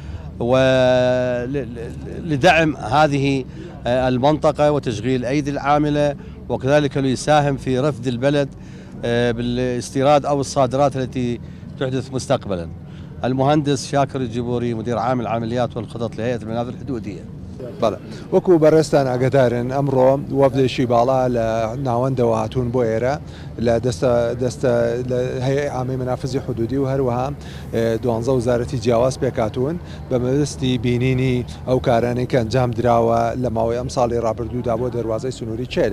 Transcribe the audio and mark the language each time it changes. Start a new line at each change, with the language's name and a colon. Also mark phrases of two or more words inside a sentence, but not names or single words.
Arabic: ولدعم هذه المنطقة وتشغيل أيدي العاملة، وكذلك ليساهم في رفد البلد بالاستيراد أو الصادرات التي تحدث مستقبلا. المهندس شاكر الجبوري، مدير عام العمليات والخطط لهيئة المنافذ الحدودية.
Central Kurdish: بەڵێ وەکو بەڕێستان ئەگەدارن ئەمڕۆ وەفدێکی باڵا لە ناوەندەوە هاتوون بۆ ئێرە لە دەستە هەیئەی عامی منافذی حدودی و هەروەها 12 وزارەتی جیاواز پێکاتون بە مەبەستی بینینی ئەو کارانەی کە ئەنجام دراوە لە ماوەی ئەم ساڵی ڕابردوودا بۆ دەواازەی سنووری چێرێ.